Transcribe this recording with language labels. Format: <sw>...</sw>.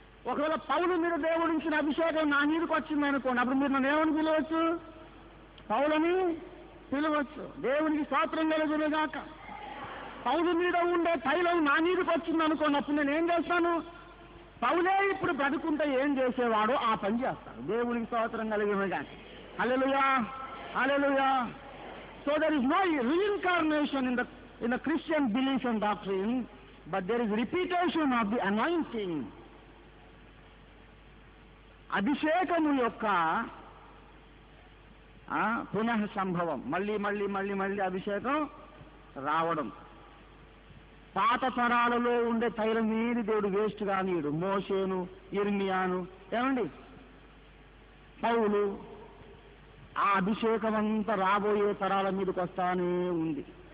<te>ఒకవేళ పౌలు మీద దేవుడించిన అభిషేకం నా మీదకి వచ్చింది అనుకోండి, అప్పుడు మీరు నన్ను ఏమని పిలవచ్చు? పౌలని పిలవచ్చు. దేవునికి స్తోత్రం కలుగునుగాక. పౌలు మీద ఉండే తైలం నా మీదకి వచ్చింది అనుకోండి, అప్పుడు నేను ఏం చేస్తాను? పౌలే ఇప్పుడు బ్రతుకుంటే ఏం చేసేవాడో ఆ పని చేస్తాను. దేవునికి స్తోత్రం కలుగునుగాక. హల్లెలూయా, హల్లెలూయా.</te> <en>So there is no reincarnation in the Christian belief and doctrine, but there is repetition of the anointing.</en> <te>అభిషేకము యొక్క పునః సంభవం, మళ్ళీ అభిషేకం రావడం. పాత తరాలలో ఉండే తైలం మీద దేవుడు వేస్ట్ కానీయుడు. మోషేను, ఇర్మియాను, ఏమండి, పౌలు, ఆ అభిషేకం అంతా రాబోయే తరాల మీదకి వస్తానే ఉంది.</te>